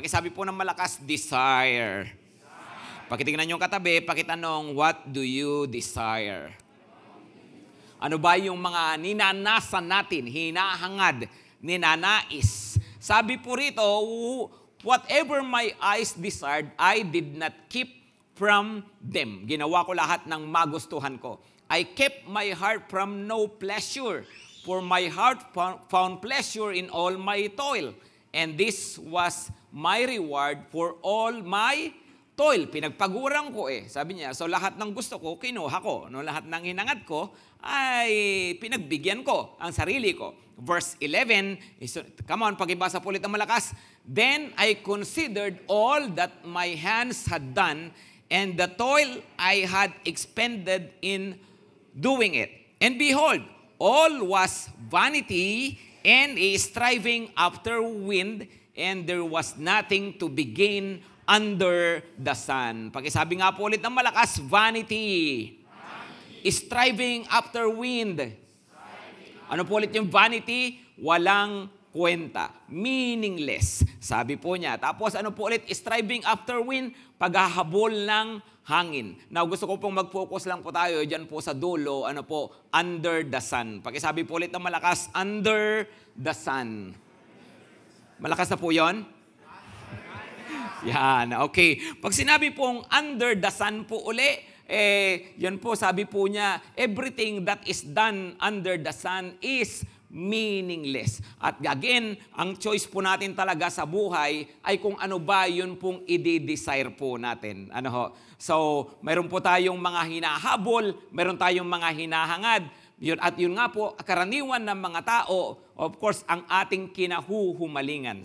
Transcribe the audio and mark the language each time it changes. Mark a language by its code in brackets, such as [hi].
[tl] Pakisabi po ng malakas, desire. Pakitingnan yung katabi, pakitanong, [en] what do you desire? [tl] Ano ba yung mga ninanasan natin, hinahangad, ninanais? Sabi po rito, [en] whatever my eyes desired, I did not keep from them. [tl] Ginawa ko lahat ng magustuhan ko. [en] I kept my heart from no pleasure, for my heart found pleasure in all my toil. And this was my reward for all my toil. [tl] Pinagpaguran ko Sabi niya, so lahat ng gusto ko, kinuha ko. No, lahat ng hinangad ko, ay pinagbigyan ko ang sarili ko. Verse 11, [en] come on, [tl] pakibasa po ulit ng malakas. [en] Then I considered all that my hands had done, and the toil I had expended in doing it. And behold, all was vanity and a striving after wind, and there was nothing to be gained under the sun. [tl] Pakisabi nga po ulit ng malakas, vanity. [en] Striving after wind. [tl] Ano po ulit yung vanity? Walang kwenta. Meaningless. Sabi po niya. Tapos ano po ulit? [en] Striving after wind, [tl] paghahabol ng hangin. Now, gusto ko pong mag-focus lang po tayo dyan po sa dulo, ano po, [en] under the sun. [tl] Pakisabi po ulit ng malakas, [en] under the sun. [tl] Malakas na po yon? Yan, okay. Pag sinabi pong [en] under the sun [tl] po uli, yan po, sabi po niya, [en] everything that is done under the sun is meaningless. [tl] At again, ang choice po natin talaga sa buhay ay kung ano ba yun pong i-desire po natin. Ano ho? So, mayroon po tayong mga hinahabol, mayroon tayong mga hinahangad. Yun, at yun nga po, karaniwan ng mga tao, [en] of course, [tl] ang ating kinahuhumalingan.